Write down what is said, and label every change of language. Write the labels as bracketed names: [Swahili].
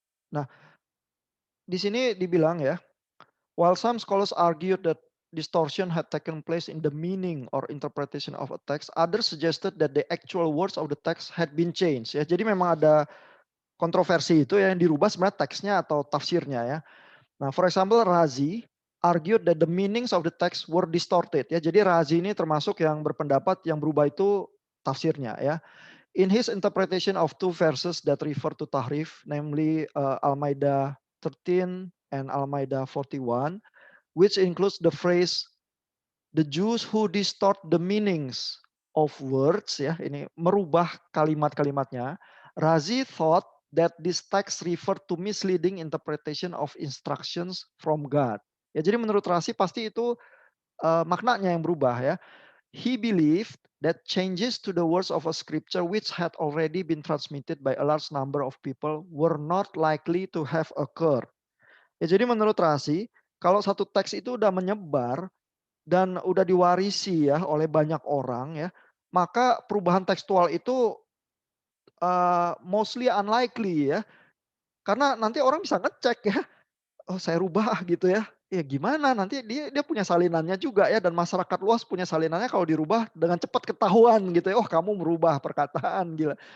[Indonesian] Nah, di sini dibilang ya, [English] while some scholars argued that distortion had taken place in the meaning or interpretation of a text, others suggested that the actual words of the text had been changed. [Indonesian] Ya, jadi memang ada kontroversi itu ya, yang dirubah sebenarnya teksnya atau tafsirnya ya. [English] Nah, for example, Razi argued that the meanings of the text were distorted. [Indonesian] Ya, jadi Razi ini termasuk yang berpendapat yang berubah itu tafsirnya ya. [English] In his interpretation of two verses that refer to tahrif, namely Al-Maidah 13 and Al-Maidah 41, which includes the phrase the Jews who distort the meanings of words, ya, [Indonesian] ini merubah kalimat-kalimatnya. [English] Razi thought that this text refer to misleading interpretation of instructions from God. [Indonesian] Ya, jadi menurut Razi pasti itu maknanya yang berubah ya. [English] He believed that changes to the words of a scripture which had already been transmitted by a large number of people were not likely to have occurred. [Indonesian] Ya, jadi menurut Razi, kalau satu teks itu udah menyebar dan udah diwarisi ya oleh banyak orang ya, maka perubahan tekstual itu [English] mostly unlikely [Indonesian] ya. Karena nanti orang bisa ngecek ya, "Oh saya rubah ah," gitu ya. Ya gimana nanti dia dia punya salinannya juga ya dan masyarakat luas punya salinannya kalau dirubah dengan cepat ketahuan gitu ya, "Oh kamu merubah perkataan, gila.